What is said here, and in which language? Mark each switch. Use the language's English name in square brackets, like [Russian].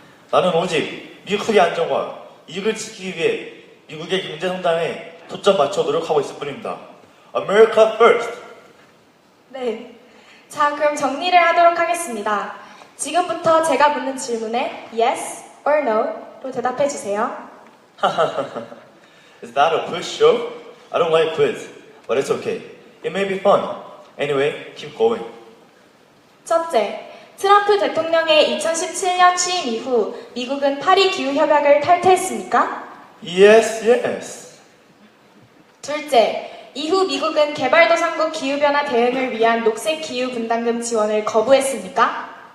[Korean] 나는 오직 미국의 안정과 이익을 지키기 위해 미국의 경제 성장에 초점 맞춰 노력하고 있을 뿐입니다. [English] America first! [Korean] 네. 자, 그럼 정리를 하도록 하겠습니다. 지금부터 제가 묻는 질문에 [English] yes or no [Korean] 로 대답해 주세요. [English] Is that a quiz show? I don't like quiz, but it's okay. It may be fun. Anyway, keep going. [Korean] 첫째, 트럼프 대통령의 2017년 취임 이후 미국은 파리 기후협약을 탈퇴했습니까? [English] Yes, yes. [Korean] 둘째, 이후 미국은 개발도상국 기후변화 대응을 위한 녹색 기후 분담금 지원을 거부했습니까?